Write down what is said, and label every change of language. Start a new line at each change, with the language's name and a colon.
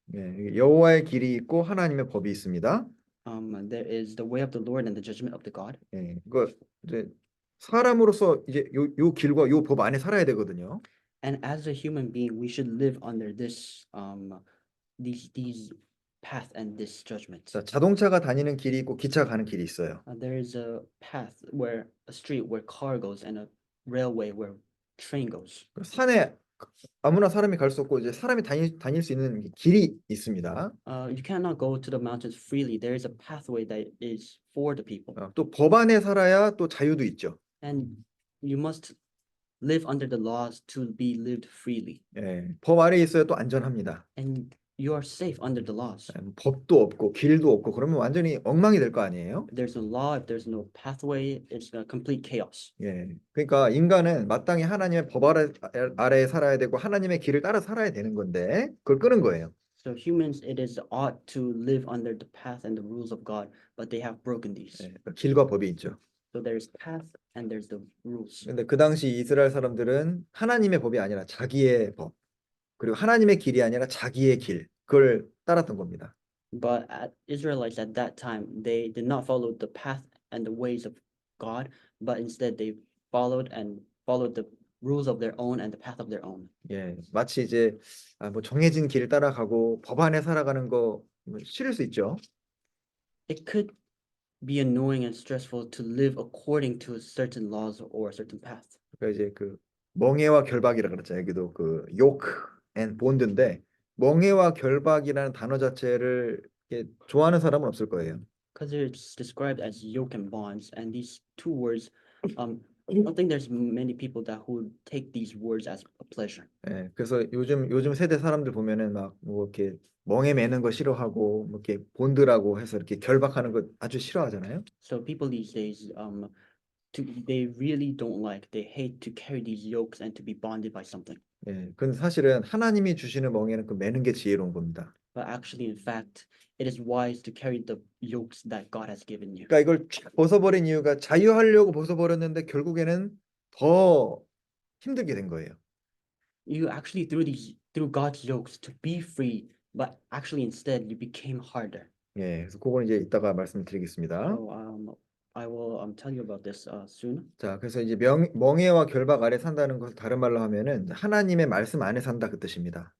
Korean: 예, 여호와의 길이 있고 하나님의 법이 있습니다.
English: There is the way of the Lord and the judgment of the God.
Korean: 예, 그 이제 사람으로서 이제 요 길과 요 법 안에 살아야 되거든요.
English: And as a human being, we should live under this these path and this judgment.
Korean: 자, 자동차가 다니는 길이 있고 기차가 가는 길이 있어요.
English: There is a path where a street where car goes and a railway where train goes.
Korean: 그 산에 아무나 사람이 갈 수 없고 이제 사람이 다닐 수 있는 길이 있습니다.
English: You cannot go to the mountains freely. There is a pathway that is for the people.
Korean: 또 법 안에 살아야 또 자유도 있죠.
English: And you must live under the laws to be lived freely.
Korean: 예, 법 아래에 있어야 또 안전합니다.
English: And you are safe under the laws.
Korean: 법도 없고 길도 없고 그러면 완전히 엉망이 될 거 아니에요?
English: If there's no law, if there's no pathway, it's a complete chaos.
Korean: 예, 그러니까 인간은 마땅히 하나님의 법 아래에 살아야 되고 하나님의 길을 따라 살아야 되는 건데 그걸 끄는 거예요.
English: So humans, it is ought to live under the path and the rules of God, but they have broken these.
Korean: 예, 길과 법이 있죠.
English: So there's path and there's the rules.
Korean: 근데 그 당시 이스라엘 사람들은 하나님의 법이 아니라 자기의 법, 그리고 하나님의 길이 아니라 자기의 길, 그걸 따랐던 겁니다.
English: But Israelites at that time, they did not follow the path and the ways of God, but instead they followed the rules of their own and the path of their own.
Korean: 예, 마치 이제 뭐 정해진 길을 따라가고 법 안에 살아가는 거 싫을 수 있죠.
English: It could be annoying and stressful to live according to certain laws or a certain path.
Korean: 그러니까 이제 그 멍에와 결박이라 그랬잖아요. 여기도 그
English: yoke and bond
Korean: 인데 멍에와 결박이라는 단어 자체를 이렇게 좋아하는 사람은 없을 거예요.
English: Because it's described as yoke and bonds, and these two words, I don't think there's many people that who take these words as a pleasure.
Korean: 예, 그래서 요즘 세대 사람들 보면은 막 뭐 이렇게 멍에 매는 거 싫어하고 뭐 이렇게 본드라고 해서 이렇게 결박하는 거 아주 싫어하잖아요.
English: So people these days, they really don't like, they hate to carry these yokes and to be bonded by something.
Korean: 예, 근데 사실은 하나님이 주시는 멍에는 그 매는 게 지혜로운 겁니다.
English: But actually, in fact, it is wise to carry the yokes that God has given you.
Korean: 그러니까 이걸 쫙 벗어버린 이유가 자유하려고 벗어버렸는데 결국에는 더 힘들게 된 거예요.
English: You actually through God's yokes to be free, but actually instead you became harder.
Korean: 예, 그래서 그건 이제 이따가 말씀드리겠습니다.
English: So I will tell you about this soon.
Korean: 자, 그래서 이제 멍에와 결박 아래 산다는 것을 다른 말로 하면은 하나님의 말씀 안에 산다 그 뜻입니다.